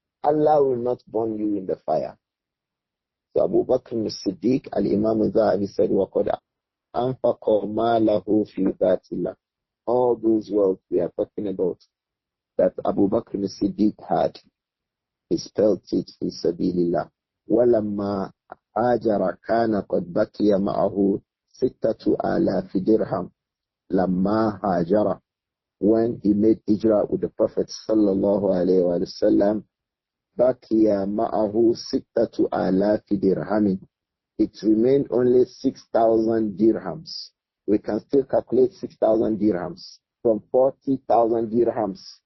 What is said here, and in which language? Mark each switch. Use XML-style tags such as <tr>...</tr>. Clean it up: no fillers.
<en>Allah will not burn you in the fire. So Abu Bakr as-Siddiq, Al-Imām Adh-Dhahabi said,</en> <ar>وَقَدْ أَنْفَقَ مَالَهُ فِي ذَاتِ اللَّهِ.</ar> <en>All those wealth we are talking about that Abu Bakr as-Siddiq had, he spelt it</en> <ar>fi sabilillah. وَلَمَّا هَاجَرَ كَانَ قَدْ بَقِيَ مَعَهُ 6,000 dirham. لَمَّا هَاجَرَ,</ar> <en>when he made hijrah with the Prophet sallallahu alayhi wa sallam,</en> <ar>بَقِيَ مَعَهُ 6,000 dirhamin.</ar> <en>It remained only 6,000 dirhams. We can still calculate 6,000 dirhams from 40,000 dirhams.</en>